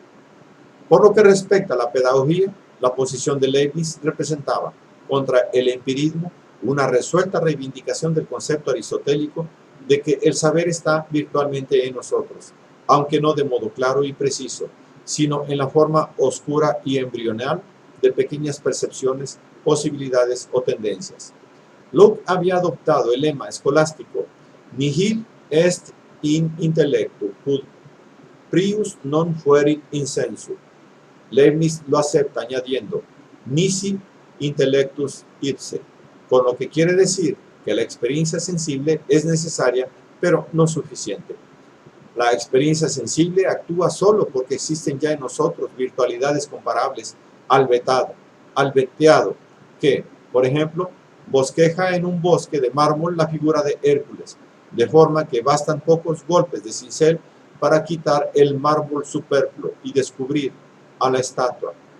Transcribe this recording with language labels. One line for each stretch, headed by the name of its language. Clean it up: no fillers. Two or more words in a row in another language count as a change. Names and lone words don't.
Spanish: Por lo que respecta a la pedagogía, la posición de Leibniz representaba, contra el empirismo, una resuelta reivindicación del concepto aristotélico de que el saber está virtualmente en nosotros, aunque no de modo claro y preciso, sino en la forma oscura y embrional de pequeñas percepciones, posibilidades o tendencias. Locke había adoptado el lema escolástico
Latin: nihil est in intellectu, quod prius non fuerit insensu.
Spanish: Leibniz lo acepta añadiendo
Latin: nisi intellectus ipse,
Spanish: con lo que quiere decir que la experiencia sensible es necesaria, pero no suficiente. La experiencia sensible actúa solo porque existen ya en nosotros virtualidades comparables al veteado, que, por ejemplo, bosqueja en un bosque de mármol la figura de Hércules, de forma que bastan pocos golpes de cincel para quitar el mármol superfluo y descubrir a la estatua.